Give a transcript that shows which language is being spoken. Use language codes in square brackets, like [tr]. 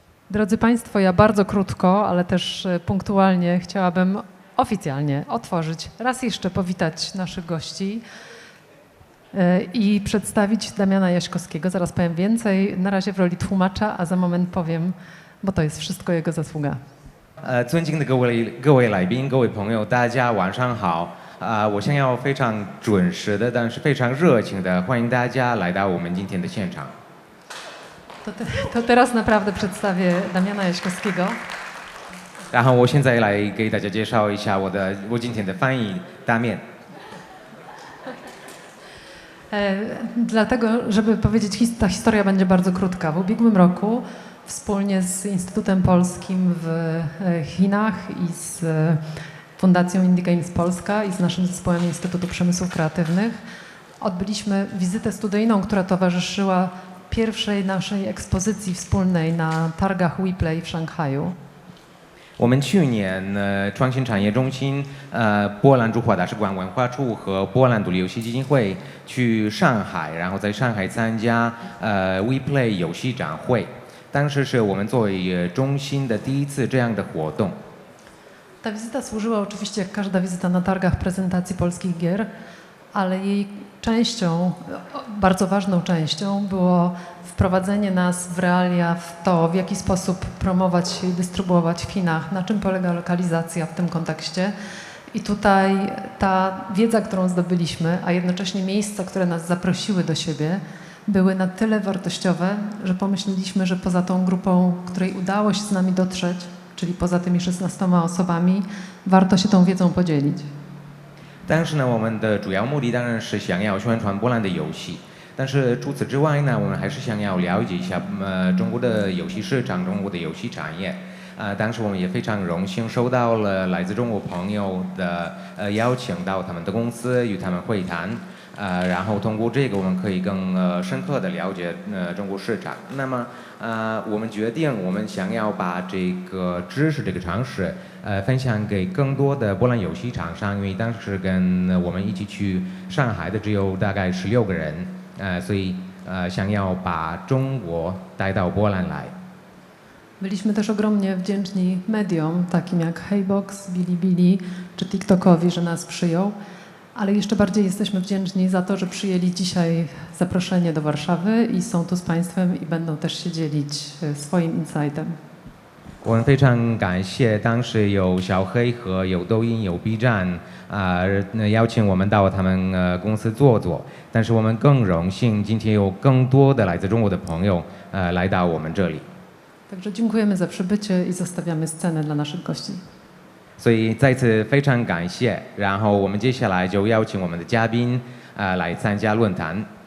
[pl] Drodzy Państwo, ja bardzo krótko, ale też punktualnie chciałabym oficjalnie otworzyć, raz jeszcze powitać naszych gości i przedstawić Damiana Jaśkowskiego. Zaraz powiem więcej, na razie w roli tłumacza, a za moment powiem, bo to jest wszystko jego zasługa. [zh] 尊敬的各位来宾、各位朋友，大家晚上好。我想要非常准时的，但是非常热情的欢迎大家来到我们今天的现场。 [pl] To teraz naprawdę przedstawię Damiana Jaśkowskiego. [zh] 然后我现在来给大家介绍一下我今天的翻译大面。 [pl] Dlatego, żeby powiedzieć, ta historia będzie bardzo krótka. W ubiegłym roku wspólnie z Instytutem Polskim w Chinach i z Fundacją Indie Games Polska i z naszym zespołem Instytutu Przemysłów Kreatywnych odbyliśmy wizytę studyjną, która towarzyszyła pierwszej naszej ekspozycji wspólnej na targach WePlay w Szanghaju. [zh] 我们去年创新产业中心、波兰驻华大使馆文化处和波兰独立游戏基金会去上海，然后在上海参加WePlay 游戏展会。当时是我们作为中心的第一次这样的活动。 [pl] Ta wizyta służyła oczywiście, jak każda wizyta na targach, prezentacji polskich gier, ale jej częścią, bardzo ważną częścią było wprowadzenie nas w realia, w to, w jaki sposób promować się i dystrybuować w Chinach, na czym polega lokalizacja w tym kontekście. I tutaj ta wiedza, którą zdobyliśmy, a jednocześnie miejsca, które nas zaprosiły do siebie, były na tyle wartościowe, że pomyśleliśmy, że poza tą grupą, której udało się z nami dotrzeć, czyli poza tymi 16 osobami, warto się tą wiedzą podzielić. [zh] 当时呢，我们的主要目的当然是想要宣传波兰的游戏，但是除此之外呢，我们还是想要了解一下中国的游戏市场、中国的游戏产业。当时我们也非常荣幸收到了来自中国朋友的邀请，到他们的公司与他们会谈。然后通过这个，我们可以更深刻的了解中国市场。那么，我们决定，我们想要把这个知识、这个常识，分享给更多的波兰游戏厂商。因为当时跟我们一起去上海的只有大概16个人，所以想要把中国带到波兰来。 [pl] Byliśmy też ogromnie wdzięczni mediom, takim jak Heybox, Bilibili czy TikTokowi, że nas przyjął. Ale jeszcze bardziej jesteśmy wdzięczni za to, że przyjęli dzisiaj zaproszenie do Warszawy i są tu z Państwem i będą też się dzielić swoim insightem. [zh] 我们非常感谢当时有小黑和有抖音、有 B 站邀请我们到他们公司坐坐。但是我们更荣幸今天有更多的来自中国的朋友来到我们这里。 [pl] Także dziękujemy za przybycie i zostawiamy scenę dla naszych gości. [zh] 所以再次非常感谢，然后我们接下来就邀请我们的嘉宾来参加论坛。